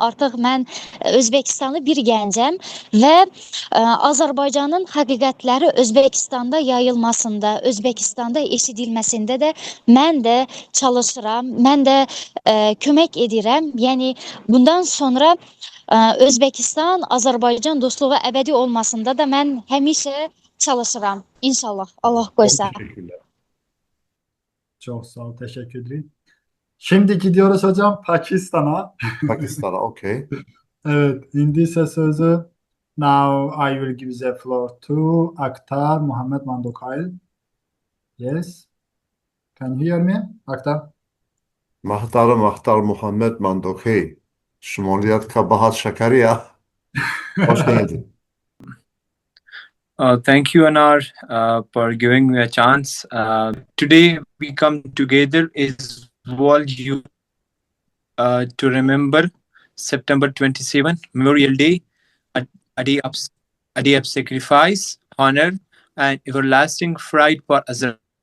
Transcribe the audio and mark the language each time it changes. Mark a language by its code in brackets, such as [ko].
[az] Artıq mən Özbəkistanlı bir gəncəm və Azərbaycanın həqiqətləri Özbəkistanda yayılmasında, Özbəkistanda eşidilməsində də mən də çalışıram, mən də kömək edirəm. Yəni bundan sonra Özbəkistan, Azərbaycan dostluğu əbədi olmasında da mən həmişə çalışıram. İnşallah. Allah qoysa. [tr] Teşekkürler. Çok sağ ol, teşekkür ederim. Şimdi gidiyoruz hocam Pakistan'a. Pakistan'a, okay. Evet, [az] indi ise sözü [en] now I will give the floor to Akhtar Muhammad Mandokayl. Yes. Can you hear me, Akhtar? Mahtar Muhammed Mandokey. Şumaliyat Kabahat Şakariya. [tr] Hoş geldin. [en] Thank you, Anar, for giving me a chance. Today we come together as World Youth to remember September 27, Memorial Day, a day of sacrifice, honor, and everlasting pride for Azerbaijan.